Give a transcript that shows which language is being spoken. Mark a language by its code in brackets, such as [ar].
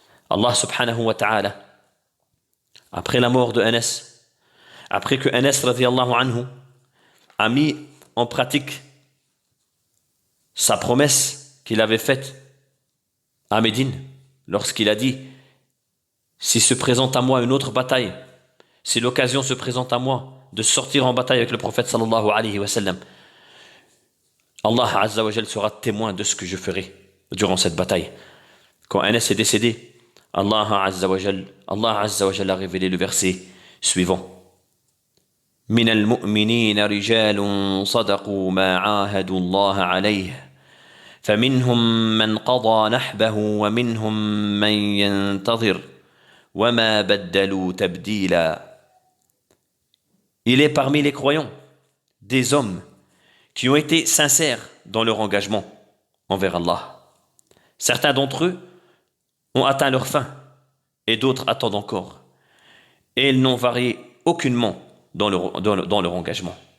[fr] Allah [ar] subhanahu wa ta'ala, [fr] après la mort de Anas, après que Anas [ar] radiyallahu anhu [fr] a mis en pratique sa promesse qu'il avait faite à Médine, lorsqu'il a dit, si se présente à moi une autre bataille, si l'occasion se présente à moi de sortir en bataille avec le prophète [ar] sallallahu alayhi wa sallam, [fr] Allah [ar] azza wa jal [fr] sera témoin de ce que je ferai durant cette bataille. Quand Anas est décédé, Allah [ar] azza wa jal [fr] a révélé le verset suivant. [ar] من المؤمنين رجال صدقوا ما عاهدوا الله عليه فمنهم من قضى نحبه ومنهم من ينتظر وما بدلوا تبديلا. [fr] Il est parmi les croyants des hommes qui ont été sincères dans leur engagement envers Allah. Certains d'entre eux ont atteint leur fin et d'autres attendent encore. Et ils n'ont varié aucunement dans leur engagement.